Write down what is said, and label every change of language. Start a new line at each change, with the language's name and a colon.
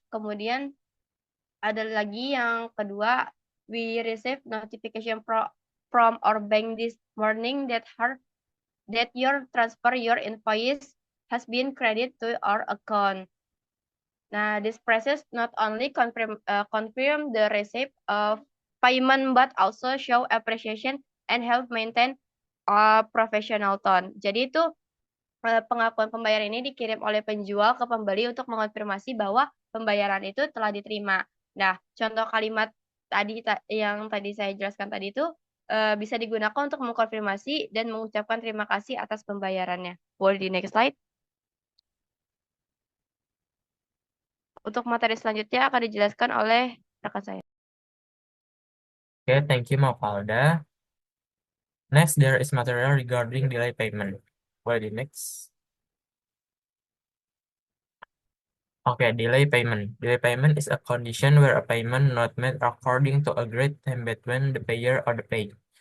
Indonesian: Kemudian ada lagi yang kedua,
English: we receive notification from our bank this morning that your invoice has been credited to our account. Nah, this process not only confirm the receipt of payment but also show appreciation and help maintain a professional tone.
Indonesian: Jadi itu pengakuan pembayaran ini dikirim oleh penjual ke pembeli untuk mengonfirmasi bahwa pembayaran itu telah diterima. Nah, contoh kalimat yang tadi saya jelaskan tadi itu bisa digunakan untuk mengkonfirmasi dan mengucapkan terima kasih atas pembayarannya. Boleh di next slide. Untuk materi selanjutnya akan dijelaskan oleh rekan saya.
English: Okay, thank you, Mafalda. Next, there is material regarding delay payment. Well, the next. Okay, delay payment. Delay payment is a condition where a payment not made according to agreed time between the payer or the paid.